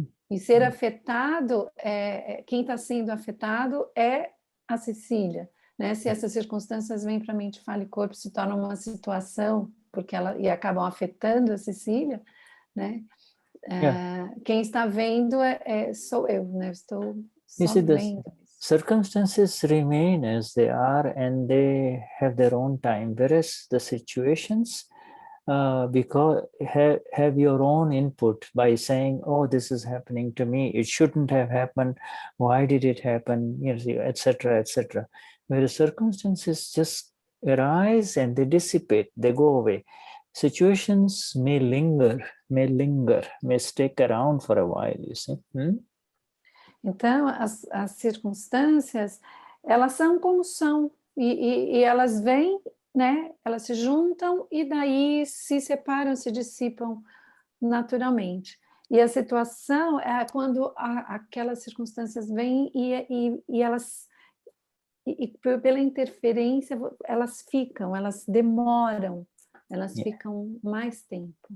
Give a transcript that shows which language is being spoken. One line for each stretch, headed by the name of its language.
Portuguese: E ser afetado, quem está sendo afetado é a Cecília, né? Se essas circunstâncias vêm para a mente, fala e corpo, se torna uma situação, e acabam afetando a Cecília, né? Quem está vendo sou eu, né? Estou só vendo.
English: Circumstances remain as they are and they have their own time, whereas the situations because have your own input by saying, oh, this is happening to me, it shouldn't have happened, why did it happen, etc., etc. Whereas circumstances just arise and they dissipate, they go away. Situations may linger, may stick around for a while, you see.
Portuguese: Então, as circunstâncias, elas são como são, e elas vêm, né? Elas se juntam e daí se separam, se dissipam naturalmente. E a situação é quando aquelas circunstâncias vêm e elas, pela interferência, elas demoram, elas ficam mais tempo.